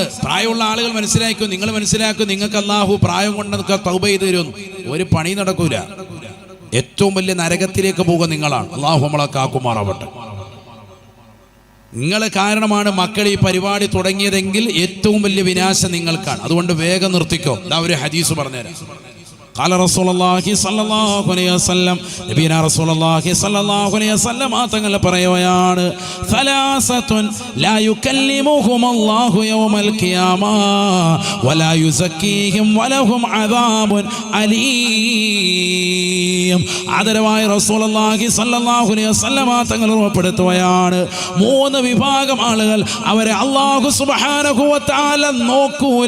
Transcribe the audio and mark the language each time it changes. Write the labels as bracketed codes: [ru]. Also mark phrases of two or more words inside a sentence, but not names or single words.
[ml] പ്രായമുള്ള ആളുകൾ മനസ്സിലാക്കും, നിങ്ങൾ മനസ്സിലാക്കും. നിങ്ങൾക്ക് അല്ലാഹു പ്രായം കൊണ്ടൊക്കെ തൗബ ചെയ്ത് തരും. ഒരു പണി നടക്കൂല. ഏറ്റവും വലിയ നരകത്തിലേക്ക് പോകുക നിങ്ങളാണ്. അല്ലാഹു നമ്മളെ കാക്കുമാറാവട്ടെ. നിങ്ങൾ കാരണമാണ് മക്കൾ ഈ പരിപാടി തുടങ്ങിയതെങ്കിൽ ഏറ്റവും വലിയ വിനാശം നിങ്ങൾക്കാണ്. അതുകൊണ്ട് വേഗം നിർത്തിക്കോ. ഇതാ ഒരു ഹദീസ് പറഞ്ഞുതരാം. [ar] قال رسول الله صلى الله عليه وسلم, نبينا رسول الله صلى الله عليه وسلم [ml] തങ്ങൾ പറയുകയാണ്, [ar] ثلاثة لا يكلمهم الله يوم القيامة ولا يزكيهم ولهم عذاب أليم. [ml] ആദരവായ റസൂലുള്ളാഹി [ar] صلى الله عليه وسلم [ml] തങ്ങൾ ഉറപ്പെടുത്തുകയാണ്, 3 വിഭാഗം ആളുകൾ അവരെ അല്ലാഹു [ar] سبحانه وتعالى [ml] നോക്കൂല.